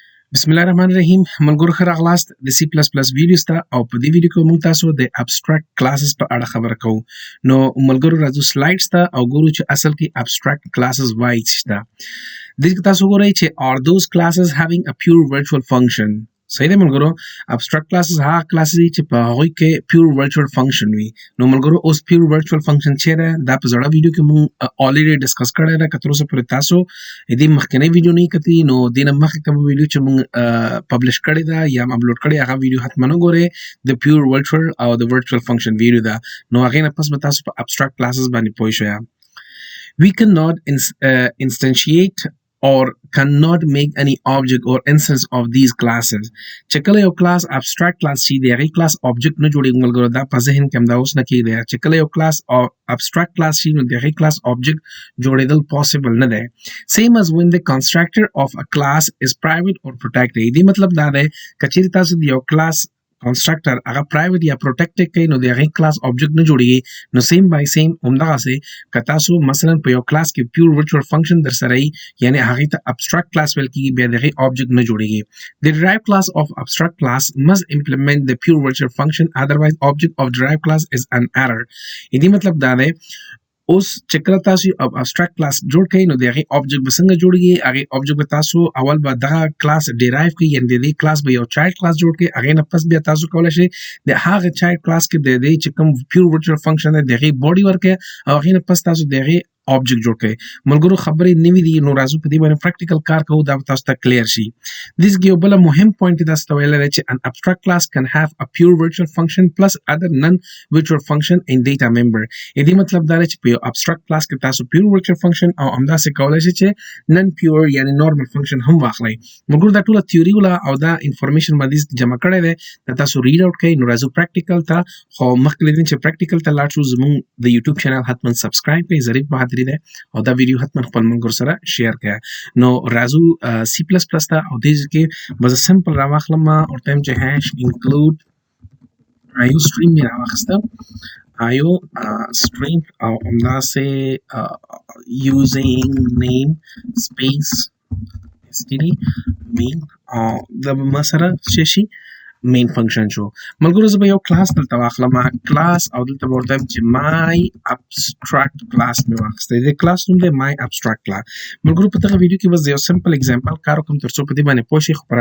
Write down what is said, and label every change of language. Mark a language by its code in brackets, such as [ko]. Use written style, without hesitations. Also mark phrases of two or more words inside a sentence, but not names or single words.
[ps] بسم الله الرحمن الرحیم ملګرو ښه راغلاست د سی پلس پلس ویډیوز ته او په دې ویډیو کې موږ تاسو د [en] abstract classes [ps] په اړه خبره کوو نو ملګرو راځو سلایډز ته او ګورو چې اصل کې [en] abstract classes [ps] وایي څه ده دې کې تاسو ګورئ چې [en] are those classes having a pure virtual function [ps] صحیح ده ملګرو [en] abstract classes [ps] هغه کلاسز دي چې په هغوی کې [en] pure virtual function [ps] وي نو ملګرو اوس [en] pure virtual function [ps] چیرې دا په زړه ویډیو کې موږ [en] already discuss [ps] کړی دا که تر اوسه پورې تاسو دې مخکنی ویډیو نه کتلی نو دې نه مخکې کوم ویډیو چې موږ پبلش کړی دا یا اپلوډ کړی هغه ویډیو حتما وګورئ د [en] pure virtual [ps] او د [en] virtual function video [ps] دا نو هغه نه پس به تاسو په [en] abstract classes [ps] باندې پوه شئ [en] we cannot instantiate or cannot make any object or instance of these classes [ps] چې کله یو کلاس [en] abstract class [ps] شي د هغې کلاس object نه جوړېږي ملګرو دا په ذهن کې همدا اوس نه کېږي چې کله یو کلاس [en] abstract class [ps] شي نو د هغې کلاس object جوړېدل possible نه دی [en] same as when the constructor of a class is private or protected [ps] دې مطلب دا دی که چېرې تاسو د یو کلاس کنسټرکټر هغه پرایویټ یا پروټیکټډ کوي نو د هغې کلاس آبجیکټ نه جوړېږي نو [en] same by same [ps] همدغسې که تاسو مثلا په یو کلاس کې [en] pure virtual function [ps] در سره وي یعنې هغې ته [en] abstract class [ps] ویل کېږي بیا د هغې آبجیکټ نه جوړېږي [en] the derived class of abstract class must implement the pure virtual function otherwise object of derived class is an error [ps] دې مطلب دا دی اوس چې کله تاسو [en] abstract class [ps] جوړ کړئ نو د هغې آبجیکټ به څنګه جوړېږي هغې آبجیکټ به تاسو اول به دغه کلاس ډیرایو کړئ یعنې د دې کلاس به یو [en] child class [ps] جوړ کړئ هغې نه پس بیا تاسو کولی شئ د هغه [en] child class [ps] کې د دې چې کوم [en] pure virtual function [ps] دی د هغې باډي ورکړئ او هغې نه پس تاسو د هغې آبجیکټ جوړ کړئ ملګرو خبرې نوي دي نو راځو په دې باندې پریکټیکل کار کوو دا به تاسو ته کلیر شي دې کې یو بله مهم پوینټ تاسو ته ویلی دی چې [en] an abstract class can have a pure virtual function plus other non-virtual function in data member [ps] دې مطلب دا دی چې په یو [en] abstract class [ps] کې تاسو [en] pure virtual function [ps] او همداسې کولی شئ چې [en] non pure [ps] یعنې [en] normal function [ps] هم واخلئ ملګرو دا ټوله تیوري وله او دا انفارمیشن باندې جمع کړی دی دا تاسو [en] read out [ps] کړئ نو راځو پریکټیکل ته خو مخکې له دې چې پریکټیکل ته لاړ شو زموږ د [en] YouTube channel [ps] حتما سبسکرایب کړئ ظریف بهادري دی او دا ویډیو حتما خپل ملګرو سره شیر کړئ نو راځو سی پلس پلس ته او دې کې به زه سمپل راواخلم ورته یم چې [en] hash include io stream [ps] مې راواخیسته [en] io stream [ps] او همداسې [en] using namespace [ps] std main دا به ما سره څه شي [en] main function [ps] شو ملګرو زه به یو کلاس دلته واخلم کلاس او دلته به ورته وایم چې [en] my abstract class [ps] مې واخیستی د کلاس نوم دی [en] my abstract class [ps] ملګرو په دغه ویډیو کې به زه یو [en] simple example [ps] کار وکړم تر څو په دې باندې پوه شئ خو په